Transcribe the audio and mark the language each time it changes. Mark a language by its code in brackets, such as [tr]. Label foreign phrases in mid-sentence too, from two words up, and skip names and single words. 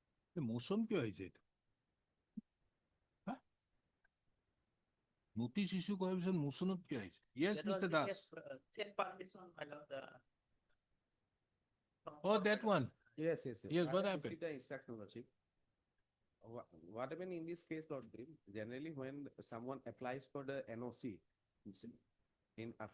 [bn] মোশন কি হয়েছে এটা? হ্যাঁ? [en] notice issue [as] করার পিছত মোশনত কি হয়েছে? [en] Yes, That was Mr. the Das. case, same permission, my lord, Oh, that one. Yes, yes, yes. Yes, I what have happened? received the instruction, Lordship. What happened in this case, Lordship, generally when someone applies for the NOC, in after.